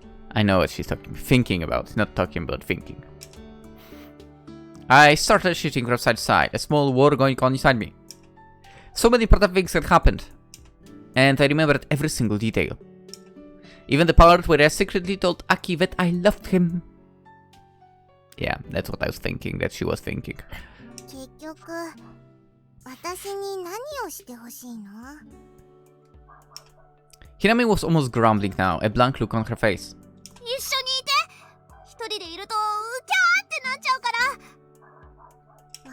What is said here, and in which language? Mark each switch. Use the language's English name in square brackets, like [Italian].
[English] I know what she's thinking about, not talking about thinking. I started shooting from side to side, a small war going on inside me. So many important things had happened, and I remembered every single detail. Even the part where I secretly told Aki that I loved him. Yeah, that's what I was thinking, that she was thinking. [Japanese] 結局私に何をしてほしいの？ [English] Hinami was almost grumbling now, a blank look on her face. [Japanese] 一緒にいて。一人でいるとウキャーってなっちゃうから。